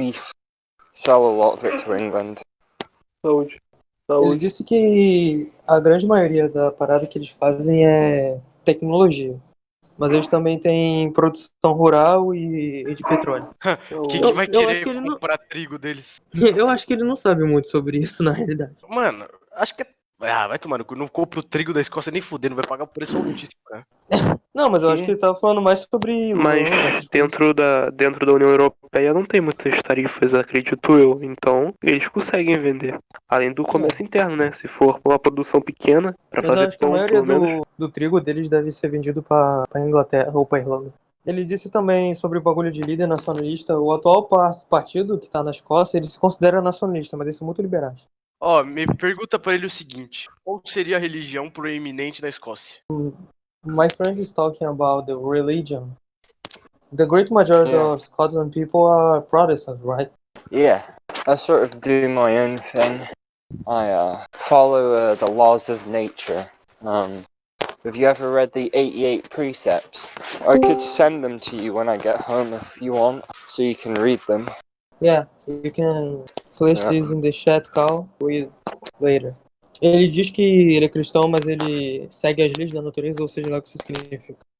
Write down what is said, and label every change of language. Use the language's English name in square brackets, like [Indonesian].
[English] We sell a lot of it to England. [Portuguese] Saúde. Ele disse que a grande maioria da parada que eles fazem é tecnologia. Mas eles também têm produção rural e de petróleo. Quem vai querer comprar trigo deles? Eu acho que ele não sabe muito sobre isso, na realidade. Mano, acho que vai tomar no cu. Não compro o trigo da Escócia nem fudendo, vai pagar o preço altíssimo, cara. Não, mas eu acho que ele tava falando mais sobre... Mas dentro da União Europeia não tem muitas tarifas, acredito eu. Então, eles conseguem vender. Além do comércio interno, né? Se for uma produção pequena, pra fazer eu acho que a maioria do trigo deles deve ser vendido pra Inglaterra ou pra Irlanda. Ele disse também sobre o bagulho de líder nacionalista. O atual partido que tá na Escócia, ele se considera nacionalista, mas eles são muito liberais. Me pergunta pra ele o seguinte: qual seria a religião proeminente na Escócia? [English] My friend is talking about the religion. The great majority of Scotland people are Protestants, right? Yeah, I sort of do my own thing. I follow the laws of nature. Have you ever read the 88 Precepts? I could send them to you when I get home if you want, so you can read them. Yeah, you can place this in the chat call, read later. [Portuguese] Ele diz que ele é cristão, mas ele segue as leis da natureza, ou seja lá o que isso significa.